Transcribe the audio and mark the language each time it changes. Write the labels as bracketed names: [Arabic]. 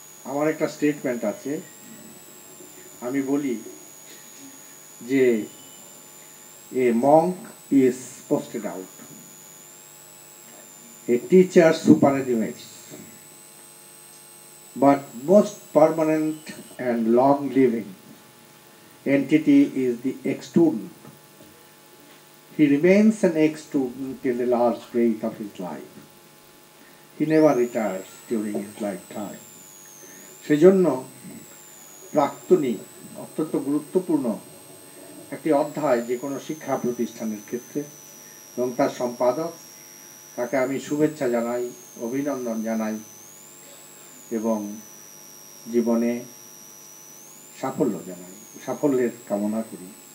[Bangla] আমার একটা স্টেটমেন্ট আছে, আমি বলি যে [English] A monk is posted out, a teacher superannuates, but most permanent and long-living entity is the ex-student. He remains an ex-student till the last breath of his life. He never retires during his lifetime. [Bangla] সেজন্য প্রাক্তনী অত্যন্ত গুরুত্বপূর্ণ একটি অধ্যায় যে কোনো শিক্ষা প্রতিষ্ঠানের ক্ষেত্রে, এবং তার সম্পাদক, তাকে আমি শুভেচ্ছা জানাই, অভিনন্দন জানাই এবং জীবনে সাফল্য জানাই, সাফল্যের কামনা করি।